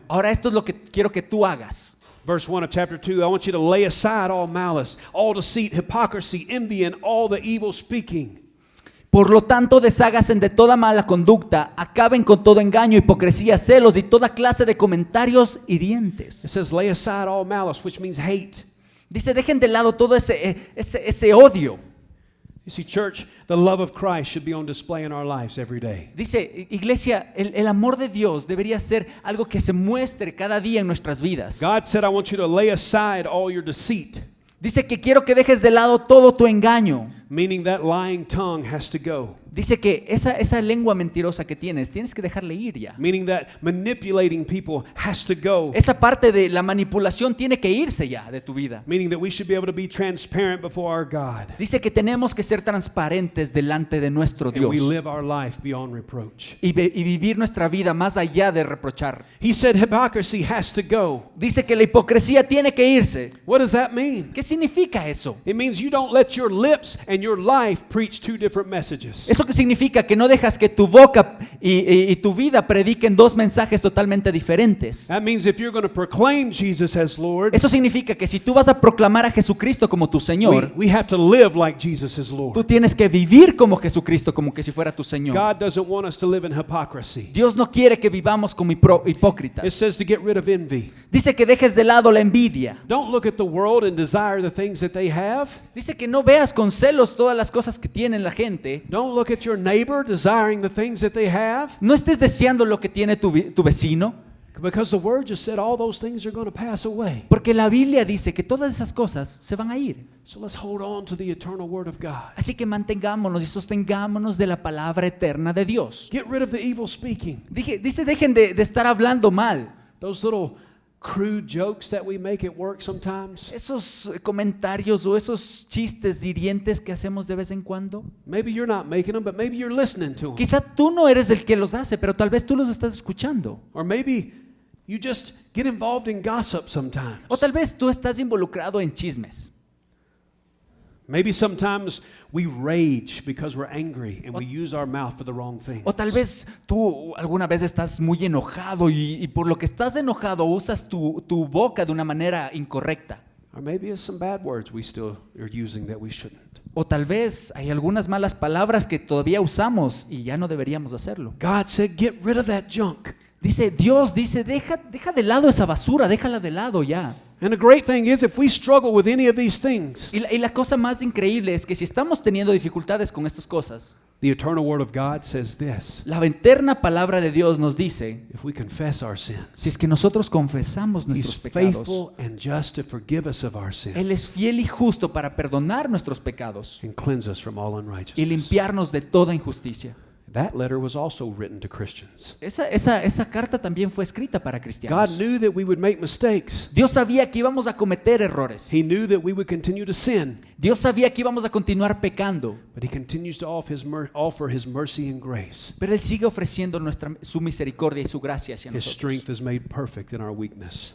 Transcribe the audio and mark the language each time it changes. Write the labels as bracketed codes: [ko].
[es] ahora esto es lo que quiero que tú hagas. [en] Verse 1 of chapter 2, I want you to lay aside all malice, all deceit, hypocrisy, envy, and all the evil speaking. [es] Por lo tanto, desháganse de toda mala conducta, acaben con todo engaño, hipocresía, celos y toda clase de comentarios [en] It [es] hirientes. [en] says, lay aside all malice, which means hate. [es] Dice, dejen de lado todo ese odio. [en] You see, church, the love of Christ should be on display in our lives every day. [es] Dice, iglesia, el amor de Dios debería ser algo que se muestre cada día en nuestras vidas. [en] God said, I want you to lay aside all your deceit, [es] Dice que quiero que dejes de lado todo tu engaño. [en] meaning that lying tongue has to go. [es] Dice que esa lengua mentirosa que tienes que dejarle ir ya. [en] Meaning that manipulating people has to go. [es] Esa parte de la manipulación tiene que irse ya de tu vida. [en] Meaning that we should be able to be transparent before our God. [es] Dice que tenemos que ser transparentes delante de nuestro [en] And we [es] Dios [en] live our life beyond reproach. [es] y vivir nuestra vida más allá de reprochar. [en] He said hypocrisy has to go. [es] Dice que la hipocresía tiene que irse. [en] What does that mean? [es] ¿Qué significa eso? [en] It means you don't let your lips and your life preach two different messages. [es] Eso que significa que no dejas que tu boca y tu vida prediquen dos mensajes totalmente diferentes. [en] That means if you're going to proclaim Jesus as Lord, [es] Eso significa que si tú vas a proclamar a Jesucristo como tu Señor, [en] we have to live like Jesus is Lord. [es] tú tienes que vivir como Jesucristo, como que si fuera tu Señor. [en] God doesn't want us to live in hypocrisy. [es] Dios no quiere que vivamos como [en] It [es] hipócritas. [en] says to get rid of envy. [es] Dice que dejes de lado la envidia. [en] Don't look at the world and desire the things that they have. [es] Dice que no veas con celos todas las cosas que tiene la gente. [en] Don't look at your neighbor desiring the things that they have. [es] No estés deseando lo que tiene tu vecino, [en] Because the word just said all those things are going to pass away. [es] porque la Biblia dice que todas esas cosas se van a ir. [en] So let's hold on to the eternal word of God. [es] Así que mantengámonos y sostengámonos de la palabra eterna de Dios. [en] Get rid of the evil speaking. [es] Dice, dejen de estar hablando mal. [en] Those little crude jokes that we make at work sometimes. [es] Esos comentarios o esos chistes hirientes que hacemos de vez en cuando. [en] Maybe you're not making them, but maybe you're listening to them. [es] Quizá tú no eres el que los hace, pero tal vez tú los estás escuchando. [en] Or maybe you just get involved in gossip sometimes. [es] O tal vez tú estás involucrado en chismes. [en] Maybe sometimes we rage because we're angry and we use our mouth for the wrong things. [es] O tal vez tú alguna vez estás muy enojado y por lo que estás enojado usas tu boca de una manera incorrecta. [en] Or maybe it's some bad words we still are using that we shouldn't. [es] O tal vez hay algunas malas palabras que todavía usamos y ya no deberíamos hacerlo. [en] God said, get rid of that junk. [es] Dios dice, deja de lado esa basura, déjala de lado ya. [en] And the great thing is, if we struggle with any of these things, [es] Y la cosa más increíble es que si estamos teniendo dificultades con estas cosas, [en] the eternal word of God says this: [es] la eterna palabra de Dios nos dice, [en] if we confess our sins, [es] si es que nosotros confesamos [en] He's [es] nuestros pecados, [en] faithful and just to forgive us of our sins [es] Él es fiel y justo para perdonar nuestros pecados [en] and cleanse us from all [es] y [en] unrighteousness. [es] limpiarnos de toda injusticia. [en] That letter was also written to Christians. [es] Esa carta también fue escrita para [en] God [es] cristianos. [en] knew that we would make mistakes. [es] Dios sabía que íbamos a cometer errores. [en] He knew that we would continue to sin, [es] Dios sabía que íbamos a continuar pecando. [en] but He continues to offer His mercy and grace. [es] Pero Él sigue ofreciendo su misericordia y su gracia hacia [en] His [es] nosotros. [en] strength is made perfect in our weakness.